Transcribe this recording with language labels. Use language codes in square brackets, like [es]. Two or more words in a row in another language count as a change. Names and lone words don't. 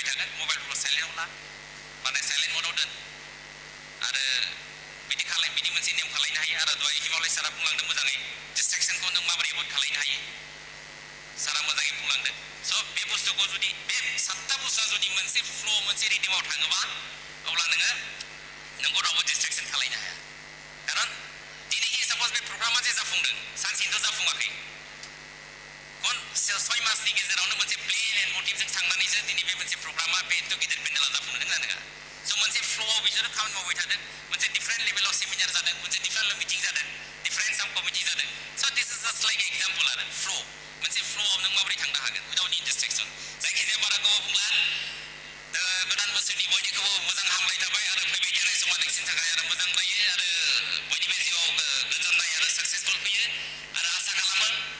[brx] थागोन मबाइलफोरखौ साइलेन्टआव ला माने [en] silent mode [brx] दोन आरो बिदि मोनसे नेम खालामनो हायो आरो दहाय हिमालय सारा बुंलांदों मोजाङै डिस्ट्रेक्सनखौ नों माबोरै एभयड खालामनो हायो सारा मोजाङै बुंलांदों स' बे बुस्थुखौ जुदि बे 7टा बुस्थुआ जुदि मोनसे फ्ल' मोनसे रिदिमाव थाङोबा अब्ला नोंखौ रावबो डिस्ट्रेक्सन खालामनो हाया खारन दिनैनि साप'ज बे प्रग्रामा जे जाफुंदों सानसेनिथ' जाफुङाखै 6 मासनि गेजेरावनो मोनसे [en] plan and motive [brx] थांनानैसो दिनै बे मोनसे प्रग्रामा बे एथ' गिदिर पेन्डेला जाफुंनो नङा नङा स' मोनसे फ्ल'आव बिसोरो खामानि मावबाय थादों मोनसे [en] different level [brx] सेमिनार जादों मोनसे [en] different meeting [brx] जादों [en] different sub committee [brx] जादों स' [en] this is just like example [brx] आरो फ्ल' मोनसे फ्ल'आव नों माबोरै थांनो हागोन [en] without any distraction [brx] जायखिजाया बारा गोबाव बुंला गोदान बोसोरनि बयनिखौबो मोजां हामलाय थाबाय आरो फैबाय थानाय समा नोंसिनि थाखाय आरो मोजां जायो आरो बयनिबो जिउआव गोजोननाय आरो साक्सेसफुल फैयो आरो आसा खालामो